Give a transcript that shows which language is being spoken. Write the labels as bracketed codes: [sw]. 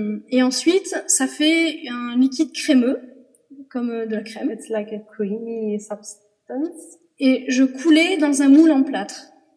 [fr] Et ensuite, ça fait un liquide crémeux, comme de la crème. [en] It's like a creamy substance. [fr] Et je coulais dans un moule en plâtre.